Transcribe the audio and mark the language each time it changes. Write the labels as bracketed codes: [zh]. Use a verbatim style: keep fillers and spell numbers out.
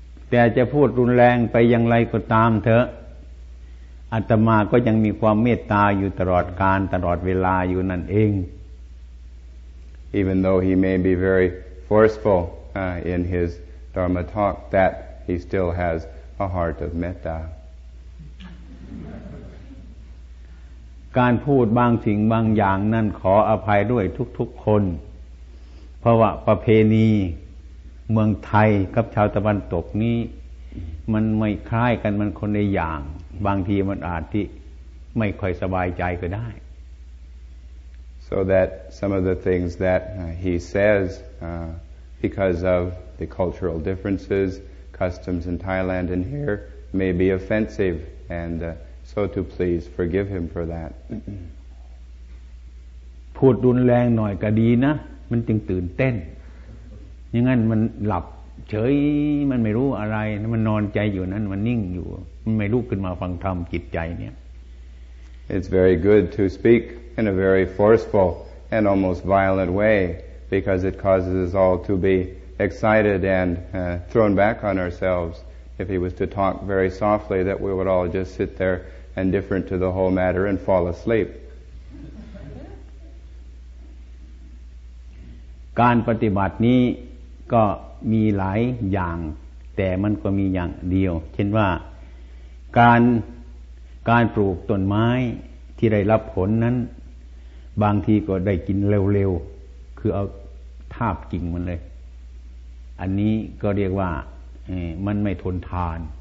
[th] แต่จะพูดรุนแรงไปอย่างไรก็ตามเถอะอาตมาก็ยังมีความเมตตาอยู่ตลอดกาลตลอดเวลาอยู่นั่นเอง [en] Even though he may be very forceful uh, in his Dharma talk that he still has a heart of metta [th] การพูดบางสิ่งบางอย่างนั้นขออภัยด้วยทุกๆคนเพราะว่าประเพณีเมืองไทยกับชาวตะวันตกนี้มันไม่คล้ายกันมันคนละอย่างบางทีมันอาจที่ไม่ค่อยสบายใจก็ได้ [en] So that some of the things that uh, he says uh, because of the cultural differences customs in Thailand and here may be offensive and uh, so to please forgive him for that [th] พูดรุนแรงหน่อยก็ดีนะมันจึงตื่นเต้นอย่างงั้นมันหลับเฉยมันไม่รู้อะไรมันนอนใจอยู่นั้นมันนิ่งอยู่มันไม่ลุกขึ้นมาฟังธรรมจิตใจเนี่ย [en] It's very good to speak in a very forceful and almost violent way because it causes us all to be excited and uh, thrown back on ourselves. If he was to talk very softly that we would all just sit there indifferent to the whole matter and fall asleep. [th] การปฏิบัตินี้ก็มีหลายอย่างแต่มันก็มีอย่างเดียวเช่นว่าการการปลูกต้นไม้ที่ได้รับผลนั้นบางทีก็ได้กินเร็วๆคือเอาทาบกิ่งมันเลยอันนี้ก็เรียกว่ามันไม่ทนทาน